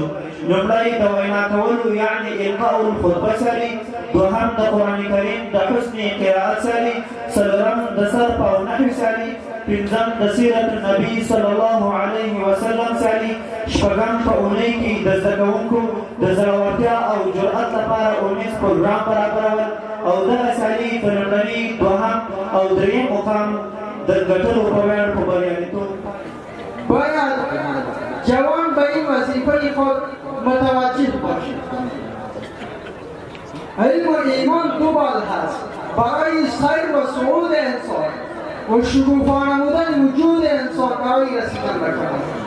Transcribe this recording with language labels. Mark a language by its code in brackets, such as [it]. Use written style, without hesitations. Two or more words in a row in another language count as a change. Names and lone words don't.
[ps] لومړی د وینا کولو یعنې [ar] القاء الخطبه [ps] سیالي، دوهم د قرآن کریم د حسن قرائت سیالي، څلورم د صرف او نحو سیالي، پنځم د سیرت النبي [ar] صلی الله علیه وسلم [ps] سیالي، شپږم په اونۍ کې د زده کوونکو د زړورتیا او جرأت لپاره اونیز پروګرام برابرول او دغه سیالي په لومړني، دوهم او دریم مقام د ګټلو په ویاړ په بریالیتوب. [fa] باید جوان به این وظیفه خود متوجه باشد. علم و ایمان دو بال هست برای خیر و صعود انسان و شکوفا نمودن وجود انسان برای رسیدن به کمال.